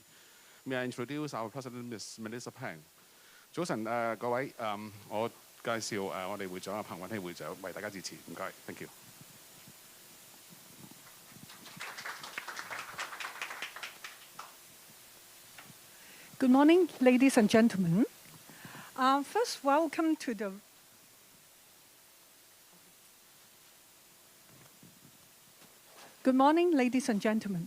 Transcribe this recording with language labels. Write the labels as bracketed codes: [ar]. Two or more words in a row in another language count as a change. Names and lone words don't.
[en] May I introduce our President, Ms. Melissa Pang. [yue] 早晨各位，我介紹我哋會長阿彭允熙會長為大家致辭，唔該 ， [en] thank you。 Good morning, ladies and gentlemen. First, welcome to the Good morning, ladies and gentlemen.